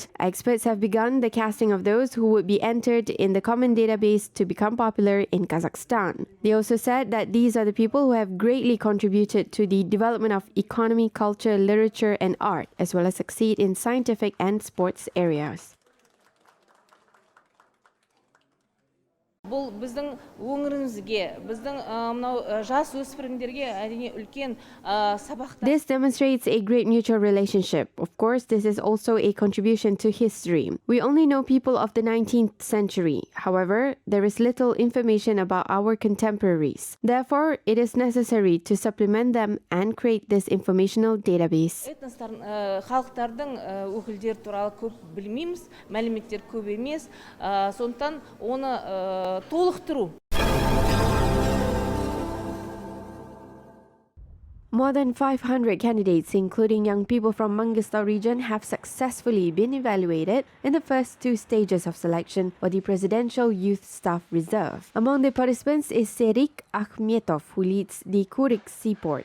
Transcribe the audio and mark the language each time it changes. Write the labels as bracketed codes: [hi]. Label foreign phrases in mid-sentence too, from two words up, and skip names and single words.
[en] Experts have begun the casting of those who would be entered in the common database to become popular in Kazakhstan. They also said that these are the people who have greatly contributed to the development of economy, culture, literature, and art, as well as succeed in scientific and sports areas. [kk] Бұл біздің өңірімізге, біздің мынау жас өспірімдерге әрине үлкен сабақтар. [en] This demonstrates a great mutual relationship. Of course, this is also a contribution to history. We only know people of the 19th century. However, there is little information about our contemporaries. Therefore, it is necessary to supplement them and create this informational database. [kk] Этностардың, халықтардың өкілдері туралы көп білмейміз, мәліметтер көп емес. Сондықтан оны толықтыру. [en] More than 500 candidates, including young people from Mangistau region, have successfully been evaluated in the first 2 stages of selection for the Presidential Youth Staff Reserve. Among the participants is Serik Akhmetov, who leads the Kurik seaport.